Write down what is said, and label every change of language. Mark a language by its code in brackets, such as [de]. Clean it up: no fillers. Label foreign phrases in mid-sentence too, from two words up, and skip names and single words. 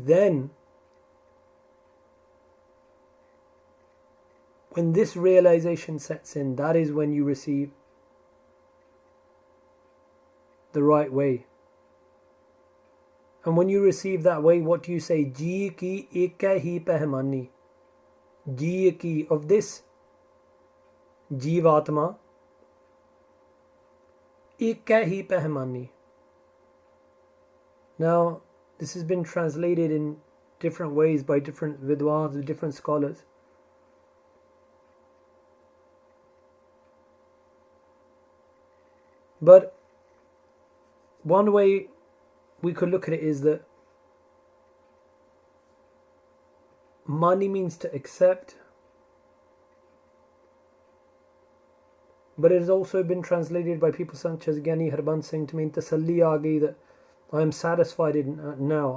[en] Then, when this realization sets in, that is when you receive the right way. And when you receive that way, what do you say? [pa] ਜੀਅ ਕੀ ਏਕੈ ਹੀ ਪਹਿ ਮਾਨੀ। ਜੀਅ ਕੀ, [en] of this Jivatma, [pa] ਏਕੈ ਹੀ ਪਹਿ ਮਾਨੀ. [en] Now, this has been translated in different ways by different vidwans, different scholars. But one way we could look at it is that mani means to accept, but it has also been translated by people such as Gyani Harbans Singh to mean [pa] ਤਸੱਲੀ ਆ ਗਈ, [en] that I am satisfied now.